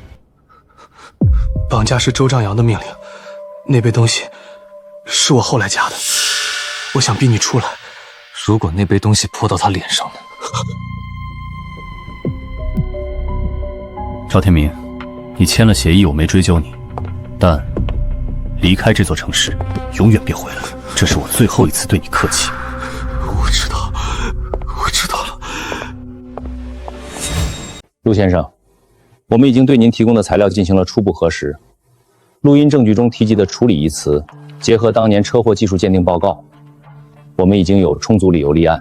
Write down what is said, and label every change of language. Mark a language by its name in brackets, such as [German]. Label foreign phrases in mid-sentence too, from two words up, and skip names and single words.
[Chinese] 绑架是周丈阳的命令，那杯东西是我后来加的。我想逼你出来。如果那杯东西泼到他脸上呢？赵天明，你签了协议，我没追究你，但离開這座城市，永遠別回來。這是我最後一次對你客氣。我知道了。陸先生，我們已經對您提供的材料進行了初步核實，錄音證據中提及的處理一詞，結合當年車禍技術鑑定報告，我們已經有充足理由立案。